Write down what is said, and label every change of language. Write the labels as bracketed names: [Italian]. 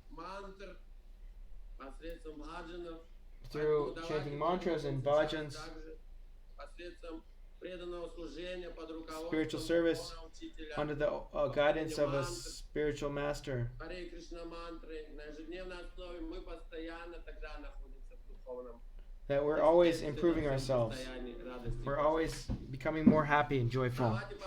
[Russian] Мантр, посредством бхаджанов, [English] through chanting mantras and bhajans, [Russian] также посредством преданного служения под руководством [English] spiritual service [Russian] духовного учителя. [English] under the guidance of a spiritual master. [Russian] Харе Кришна мантры на ежедневной основе мы постоянно тогда находимся в духовном. [English] That we're always improving ourselves. We're always becoming more happy and joyful.